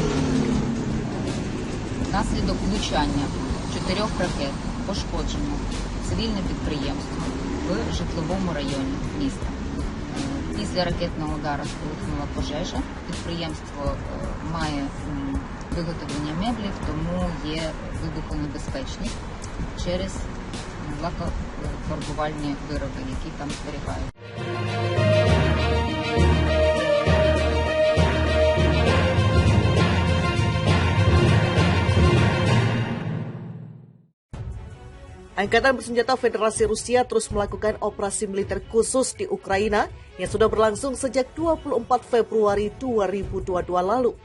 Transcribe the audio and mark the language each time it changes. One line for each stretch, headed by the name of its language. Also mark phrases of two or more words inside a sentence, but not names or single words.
Ukrainian: Внаслідок влучання 4 ракет пошкоджено цивільне підприємство в житловому районі міста. Після ракетного удару спалахнула пожежа. Підприємство має виготовлення меблів, тому є вибухонебезпечні через лакофарбувальні вироби, які там зберігають.
Indonesian: Angkatan Bersenjata Federasi Rusia terus melakukan operasi militer khusus di Ukraina yang sudah berlangsung sejak 24 Februari 2022 lalu.